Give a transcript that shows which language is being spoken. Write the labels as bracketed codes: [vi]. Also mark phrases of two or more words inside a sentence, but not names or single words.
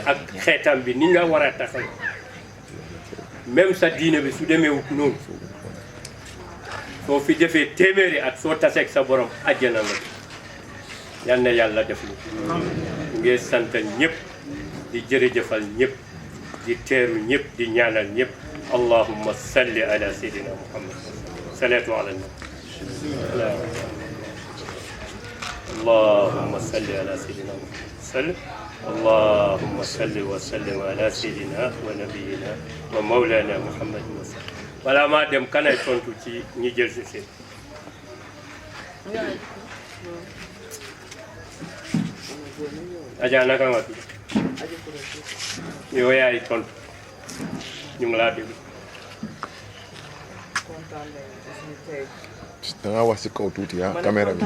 [wo] ak xeetam bi ni nga war a taxawee même sa diine bi su demee wut noonu soo fi defee téeméeri at soo taseeg sa borom àjjana la yal na yàlla def lu ngeen sant ñëpp di jërëjëfal ñëpp di teeru ñëpp di ñaanal ñëpp [ar] اللهم صل على سيدنا محمد الصلاة على النبي اللهم صل على سيدنا محمد اللهم صل وسلم على سيدنا ونبينا ومولانا محمد وسلم [wo] wala ma dem kanay tontu ci ñi jël ci seen aja naka nga tudd yow yaay tontu ñu ngi laa déglu da nga wax ci kaw tuuti ya caméra bi